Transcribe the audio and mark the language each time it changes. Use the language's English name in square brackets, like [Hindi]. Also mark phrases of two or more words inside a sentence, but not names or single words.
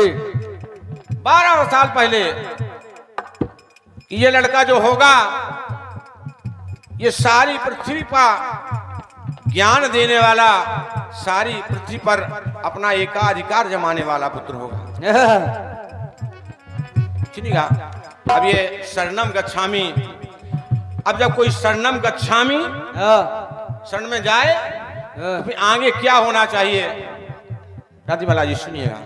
[Hindi] 12 साल पहले कि ये लड़का जो होगा ये सारी पृथ्वी पर ज्ञान देने वाला, सारी पृथ्वी पर अपना एकाधिकार जमाने वाला पुत्र होगा। सुनिएगा, अब ये [Pali] शरणम गच्छामि, [Hindi] अब जब कोई [Pali] शरणम गच्छामि [Hindi] शरण में जाए तो फिर आगे क्या होना चाहिए? क्रांतिमाला जी सुनिएगा